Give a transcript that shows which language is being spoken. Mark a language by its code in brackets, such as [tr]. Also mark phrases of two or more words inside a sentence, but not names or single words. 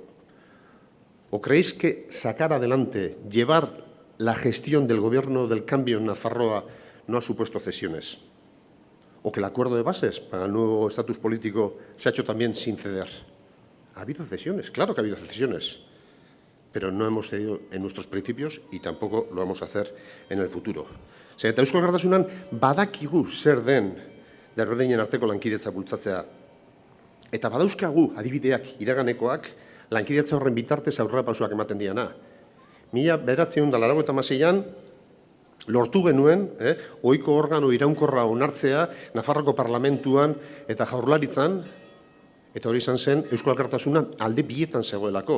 [es] ¿O creéis que sacar adelante, llevar la gestión del gobierno del cambio en Nafarroa no ha supuesto cesiones? ¿O que el acuerdo de bases para el nuevo estatus político se ha hecho también sin ceder? Ha habido cesiones, claro que ha habido cesiones, pero no hemos cedido en nuestros principios y tampoco lo vamos a hacer en el futuro. [eu] Eta Euskal Alkartasunan badakigu zer den desberdinen arteko lankidetza bultzatzea. Eta badauzkagu adibideak iraganekoak lankidetza horren bitartez aurrerapausoak ematen diana. 1986an lortu genuen ohiko organo iraunkorra onartzea Nafarroko parlamentuan eta Jaurlaritzan, eta hori izan zen Euskal Alkartasuna alde bietan zegoelako.